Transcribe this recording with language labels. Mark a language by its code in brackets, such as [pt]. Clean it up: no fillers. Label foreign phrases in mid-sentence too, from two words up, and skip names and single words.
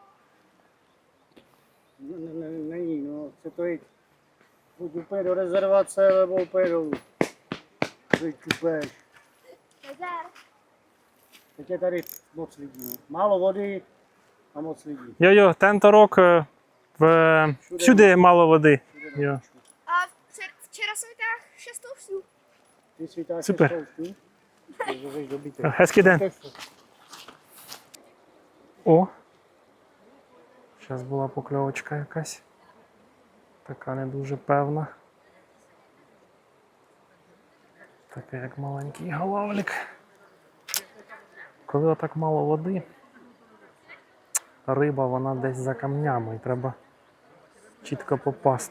[cs] Není, no, chce to jít buď úplně do rezervace, nebo úplně dolů. Teď kupeš. Nazdar. Teď je tady moc lidí, no. Málo vody a moc lidí. Jo, tento rok [uk] всюди мало води. [cs] Jo. A včera jsem vytáhl 6 toustů. Ty svítáš Super. spoustu. Takže dobíte. Hezký den. О! [uk] Зараз була покльовочка якась. Така не дуже певна. Така як маленький галавлик. Коли так мало води, риба вона десь за камнями і треба чітко попасти.